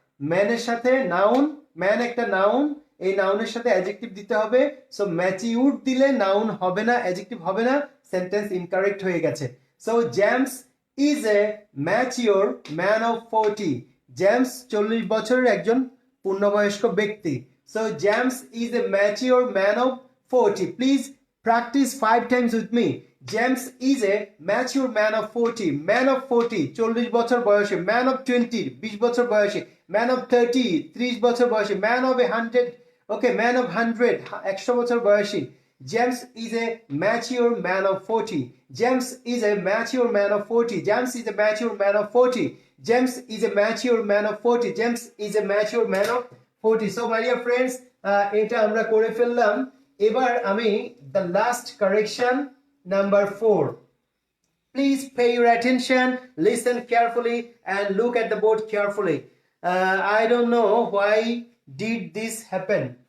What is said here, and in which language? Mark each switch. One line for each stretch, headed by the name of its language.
Bangla: ম্যানের সাথে noun, man একটা নাউন, এই নাউনের সাথে অ্যাডজেক্টিভ দিতে হবে। সো ম্যাচিউরড দিলে নাউন হবে না, অ্যাডজেক্টিভ হবে না, সেন্টেন্স ইনকারেক্ট হয়ে গেছে।
English: So James is a mature man of 40।
Bangla: James 40 বছরের একজন পূর্ণবয়স্ক ব্যক্তি।
English: So James is a mature man of 40। Please practice 5 times with me. James is a mature man of 40. Man of 40
Bangla: 40 বছর বয়সে।
English: Man of 20
Bangla: 20 বছর বয়সে।
English: Man of 30
Bangla: 30 বছর বয়সে।
English: Man of 100 okay, man of 100
Bangla: 100 বছর বয়সী।
English: James is a mature man of 40. James is a mature man of 40. James is a mature man of 40. James is a mature man of 40. James is a mature man of 40. So my dear friends,
Bangla: এটা আমরা করে ফেললাম। এবার আমি
English: the last correction number 4. Please pay your attention, listen carefully and look at the board carefully. I don't know why did this happen.